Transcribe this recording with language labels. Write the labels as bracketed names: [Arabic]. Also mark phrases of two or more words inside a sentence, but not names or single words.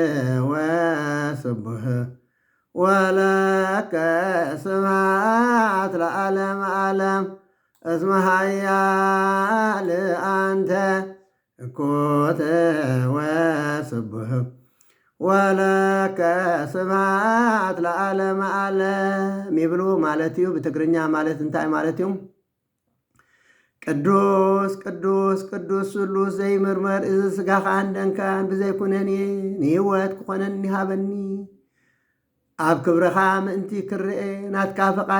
[Geez] ወስቡህ ወለከ ስብሐት ለዓለመ ዓለም እስመ ኃያል አንተ እኩት ወስቡህ ወለከ ስብሐት ለዓለመ ዓለም [Tigrinya] ይብሉ ማለት እዩ። ብትግርኛ ማለት እንታይ ማለት እዩ? ቅዱስ ቅዱስ ቅዱስ ስሉስ ዘይምርመር እዚ ስጋኻ እንደንካን ብዘይኩነኒ ንህይወት ክኾነኒ ሃበኒ ኣብ ክብረኻ ምእንቲ ክርአ ናትካ ፈቓድ